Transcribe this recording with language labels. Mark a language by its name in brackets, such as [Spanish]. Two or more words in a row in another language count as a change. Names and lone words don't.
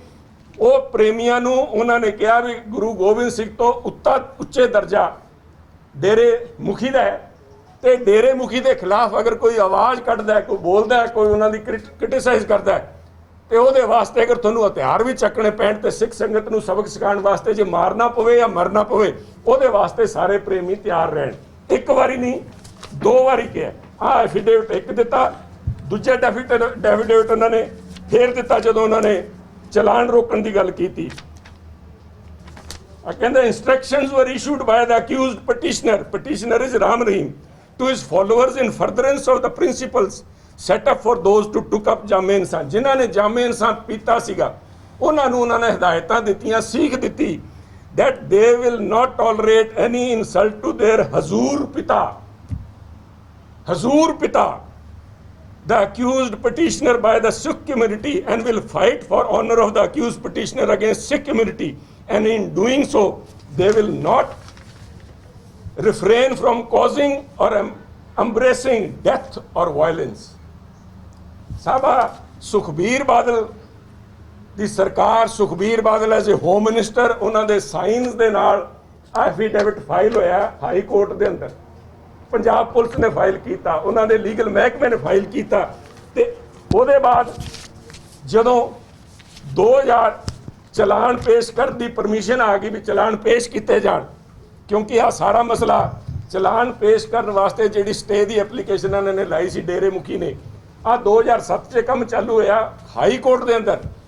[Punjabi] ਉਹ ਪ੍ਰੇਮੀਆਂ ਨੂੰ ਉਹਨਾਂ ਨੇ ਕਿਹਾ ਵੀ ਗੁਰੂ ਗੋਬਿੰਦ ਸਿੰਘ ਤੋਂ ਉੱਚੇ ਦਰਜਾ ਡੇਰੇ ਮੁਖੀ ਦਾ ਹੈ, ਤੇ ਡੇਰੇ ਮੁਖੀ ਦੇ ਖਿਲਾਫ ਅਗਰ ਕੋਈ ਆਵਾਜ਼ ਕੱਢਦਾ ਹੈ, ਕੋਈ ਬੋਲਦਾ ਹੈ, ਕੋਈ ਉਹਨਾਂ ਦੀ ਕ੍ਰਿਟਿਸਾਈਜ਼ ਕਰਦਾ ਹੈ, ਤੇ ਉਹਦੇ ਵਾਸਤੇ ਅਗਰ ਤੁਹਾਨੂੰ ਹਥਿਆਰ ਵੀ ਚੱਕਣੇ ਪੈਣ ਤੇ ਸਿੱਖ ਸੰਗਤ ਨੂੰ ਸਬਕ ਸਿਖਾਉਣ ਵਾਸਤੇ ਜੇ ਮਾਰਨਾ ਪਵੇ ਜਾਂ ਮਰਨਾ ਪਵੇ, ਉਹਦੇ ਵਾਸਤੇ ਸਾਰੇ ਪ੍ਰੇਮੀ ਤਿਆਰ ਰਹਿਣ। ਇੱਕ ਵਾਰੀ ਨਹੀਂ, 2 ਵਾਰੀ ਕਿਹਾ। ਆਹ ਐਫੀਡੇਵਿਟ ਇੱਕ ਦਿੱਤਾ, ਦੂਜਾ ਡੈਫੀਡੇਵਿਟ ਉਹਨਾਂ ਨੇ ਫੇਰ ਦਿੱਤਾ ਜਦੋਂ ਉਹਨਾਂ ਨੇ ਚਲਾਨ ਰੋਕਣ ਦੀ ਗੱਲ ਕੀਤੀ। ਕਹਿੰਦੇ [English] instructions were issued by the accused petitioner is Ram Rahim to his followers in furtherance of the principles set up for those to took up ਜਾਮੇ ਇਨਸਾਨ। [Punjabi] ਜਿਨ੍ਹਾਂ ਨੇ ਜਾਮੇ ਇਨਸਾਨ ਪੀਤਾ ਸੀਗਾ ਉਹਨਾਂ ਨੂੰ ਉਹਨਾਂ ਨੇ ਹਦਾਇਤਾਂ ਦਿੱਤੀਆਂ, ਸੀਖ ਦਿੱਤੀ [English] that they will not tolerate any insult to their ਹਜ਼ੂਰ ਪਿਤਾ the accused petitioner by the Sikh community and will fight for honor of the accused petitioner against Sikh community, and in doing so they will not refrain from causing or embracing death or violence। [Punjabi] ਸਾਬਾ ਸੁਖਬੀਰ ਬਾਦਲ ਦੀ ਸਰਕਾਰ, ਸੁਖਬੀਰ ਬਾਦਲ [English] as a home minister, [Punjabi] ਉਹਨਾਂ ਦੇ ਸਾਈਨਸ ਦੇ ਨਾਲ [English] affidavit file [Punjabi] ਹੋਇਆ ਹਾਈ ਕੋਰਟ ਦੇ ਅੰਦਰ। ਪੰਜਾਬ ਪੁਲਿਸ ਨੇ ਫਾਈਲ ਕੀਤਾ, ਉਹਨਾਂ ਦੇ ਲੀਗਲ ਮਹਿਕਮੇ ਨੇ ਫਾਈਲ ਕੀਤਾ, ਤੇ ਉਹਦੇ ਬਾਅਦ ਜਦੋਂ 2000 ਚਲਾਨ ਪੇਸ਼ ਕਰਨ ਦੀ ਪਰਮਿਸ਼ਨ ਆ ਗਈ ਵੀ ਚਲਾਨ ਪੇਸ਼ ਕੀਤੇ ਜਾਣ, ਕਿਉਂਕਿ ਆਹ ਸਾਰਾ ਮਸਲਾ ਚਲਾਨ ਪੇਸ਼ ਕਰਨ ਵਾਸਤੇ ਜਿਹੜੀ ਸਟੇ ਦੀ ਐਪਲੀਕੇਸ਼ਨ ਇਹਨਾਂ ਨੇ ਲਾਈ ਸੀ ਡੇਰੇ ਮੁਖੀ ਨੇ, ਆਹ 2007 'ਚ ਕੰਮ ਚਾਲੂ ਹੋਇਆ ਹਾਈ ਕੋਰਟ ਦੇ ਅੰਦਰ।